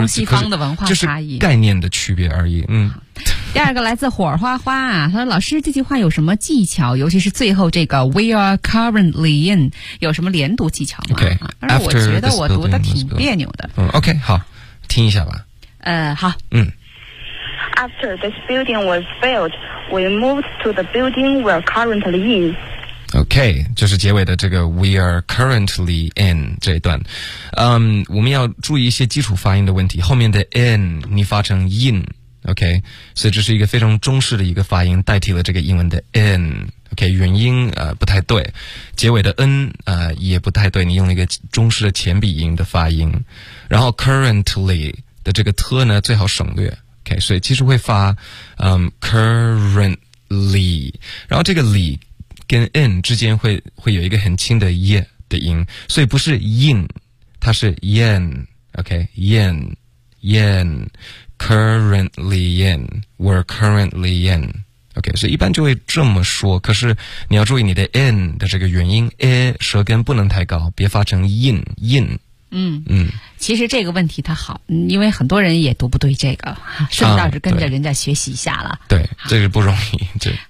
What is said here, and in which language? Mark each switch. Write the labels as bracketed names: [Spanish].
[Chinese] 东西方的文化差异，就是概念的区别而已。第二个来自火花花啊，他说老师这句话有什么技巧？尤其是最后这个 [English] We are currentIn, [Chinese] 有什么连读技巧吗？ [English] Okay, [Chinese] 而我觉得我读的挺别扭的。 OK， 好，听一下吧。好。 [English] After this building was built, we moved to the building we're currently in. [Chinese] OK， 就是结尾的这个 [English] We are currently in [Chinese] 这一段，我们要注意一些基础发音的问题。后面的 in 你发成 in，OK，、okay? 所以这是一个非常中式的一个发音，代替了这个英文的 in。 OK， 元音不太对，结尾的 n 也不太对，你用了一个中式的前鼻音的发音，然后 currently 的这个 t 呢最好省略。 OK， 所以其实会发currently， 然后这个 ly 跟 n 之间会有一个很轻的 y 的音，所以不是 in， 它是 yen。 [English] OK， yen yen currently yen we're currently yen。 [Chinese] OK， 所以一般就会这么说，可是你要注意你的 n 的这个元音 a 舌根不能太高，别发成 in 其实这个问题它好，因为很多人也读不对这个，顺道是跟着人家学习一下了。啊、对，这个不容易。对。